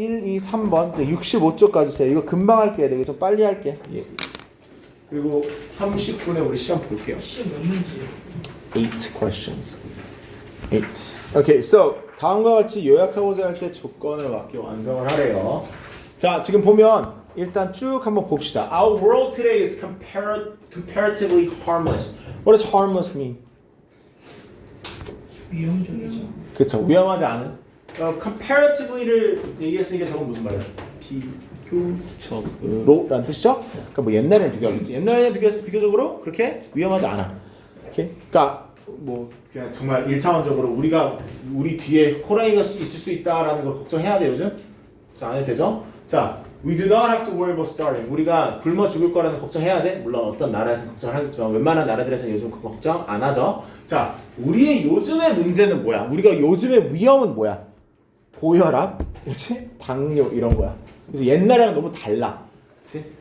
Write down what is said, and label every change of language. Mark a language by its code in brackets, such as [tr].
[ko] 1, 2, 3번 65쪽까지 세요. 이거 금방 할게 얘들. 좀 빨리 할게. 예. 그리고 30분에 우리 시험 볼게요. 시험 몇 문제? [en] 8 questions. 8. Okay, so [ko] 다음과 같이 요약하고자 할 때 조건을 맞게 완성을 하래요. 자, 지금 보면 일단 쭉 한번 봅시다. [en] Our world today is comparatively harmless. What does harmless mean? [ko] 위험적이죠. 그쵸, 위험하지 않은. comparatively를 얘기했으니까 저건 무슨 말이야? 비교적으로라는 뜻이죠? 그러니까 뭐 옛날에는 비교하겠지. 옛날에는 비교했을 때 비교적으로 그렇게 위험하지 않아. 오케이? 그러니까 뭐 그냥 정말 1차원적으로 우리 뒤에 호랑이가 있을 수 있다라는 걸 걱정해야 돼 요즘? 자, 안 해도 되죠? 자, [en] we do not have to worry about starving. [ko] 우리가 굶어 죽을 거라는 걱정해야 돼? 물론 어떤 나라에서는 걱정을 하겠지만 웬만한 나라들에서는 요즘 그 걱정 안 하죠. 자, 우리의 요즘의 문제는 뭐야? 우리가 요즘의 위험은 뭐야? 고혈압, 그렇지? 당뇨 이런 거야. 그래서 옛날이랑 너무 달라. 그렇지?